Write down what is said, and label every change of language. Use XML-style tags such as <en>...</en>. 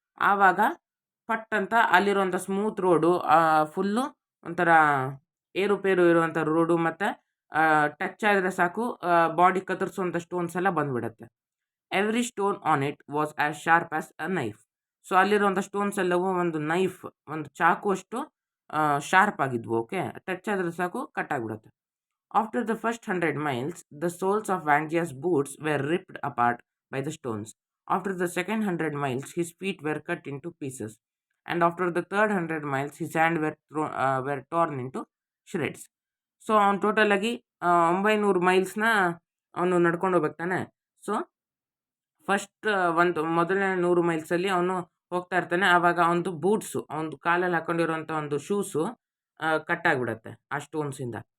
<kn>ಆವಾಗ ಪಟ್ ಅಂತ ಅಲ್ಲಿರುವಂಥ ಸ್ಮೂತ್ ರೋಡು ಫುಲ್ಲು ಒಂಥರ ಏರುಪೇರು ಇರುವಂಥ ರೋಡು, ಮತ್ತು ಟಚ್ ಆದರೆ ಸಾಕು ಬಾಡಿ ಕತ್ತರಿಸುವಂಥ ಸ್ಟೋನ್ಸ್ ಎಲ್ಲ ಬಂದುಬಿಡುತ್ತೆ.</kn> <en>Every stone on it was as sharp as a knife.</en> <kn>So ಅಲ್ಲಿರುವಂಥ ಸ್ಟೋನ್ಸ್ ಎಲ್ಲವೂ ಒಂದು ನೈಫ್, ಒಂದು ಚಾಕುವಷ್ಟು ಶಾರ್ಪ್ ಆಗಿದ್ವು. ಓಕೆ, ಟಚ್ ಆದರೆ ಸಾಕು ಕಟ್ ಆಗಿಬಿಡುತ್ತೆ.</kn> <en>After the first 100 miles, the soles of Wangia's boots were ripped apart by the stones. After the second 100 miles, his feet were cut into pieces. And after the third 100 miles, his hands were torn into shreds.</en> <kn>So ಅವ್ನು ಟೋಟಲಾಗಿ 900 ಮೈಲ್ಸ್ನ ಅವನು ನಡ್ಕೊಂಡು ಹೋಗ್ಬೇಕಾನೆ. So first ಒಂದು ಮೊದಲನೇ 100 ಮೈಲ್ಸಲ್ಲಿ ಅವನು ಹೋಗ್ತಾ ಇರ್ತಾನೆ. ಆವಾಗ ಅವನದು ಬೂಟ್ಸು, ಅವನದು ಕಾಲಲ್ಲಿ ಹಾಕೊಂಡಿರೋಂಥ ಒಂದು ಶೂಸು ಕಟ್ಟಾಗಿಬಿಡುತ್ತೆ ಆ ಸ್ಟೋನ್ಸಿಂದ.</kn>